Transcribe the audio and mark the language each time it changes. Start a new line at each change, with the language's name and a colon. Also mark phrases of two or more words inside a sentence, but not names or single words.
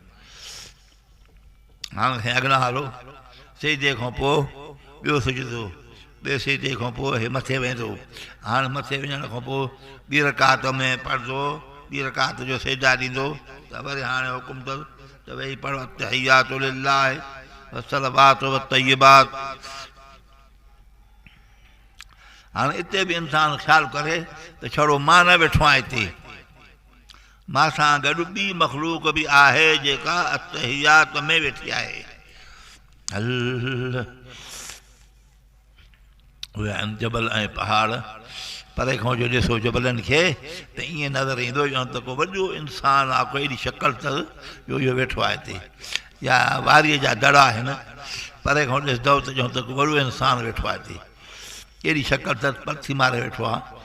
Sindhi: हाणे साईं अॻियां हलो, सिजदे खां पोइ ॿियो सिजदो, ॿिए सिजदे खां पोइ हे मथे वेंदो। हाणे मथे वञण खां पोइ ॿी रकात में पढ़ंदो, ॿी रकात जो सिजदा ॾींदो, त वरी हाणे हुकुम अथसि त वेही पढ़ो
Arabic: التحيات لله والصلوات والطيبات.
Sindhi: हाणे हिते बि इंसान ख़्यालु करे त छड़ो मां न वेठो आहियां हिते, मां सां गॾु ॿी मखलूक बि आहे जेका अत्तहियात में वेठी आहे। उहे आहिनि जबल ऐं पहाड़, परे खां जो ॾिसो जबलनि खे त ईअं नज़र ईंदो ॼण त को वॾो इंसानु आहे, को अहिड़ी शक्ल अथसि जो इहो वेठो आहे हिते, या वारीअ जा दड़ आहिनि, परे खां ॾिसंदव त ॼण त को वॾो इंसानु वेठो आहे हिते, अहिड़ी शक्ल अथसि, पथी मारे वेठो आहे।